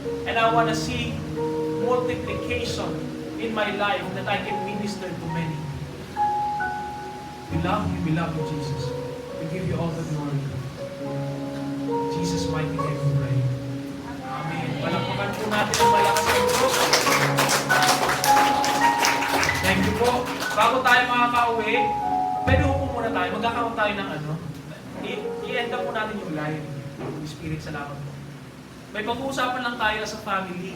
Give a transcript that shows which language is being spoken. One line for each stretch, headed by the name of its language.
English: And I want to see multiplication in my life that I can minister to many. We love you, Jesus. We give you all the glory. In Jesus' mighty name we pray. Amen.
Filipino: Palakpakan po natin ang malakas ng Diyos.
English: Thank you po.
Filipino: Bago tayo makaka-uwi, pwede upo muna tayo. Magkakaroon tayo ng ano. I-end up po natin yung live. Spirit, salamat po. May pag-uusapan lang tayo
English: as a family.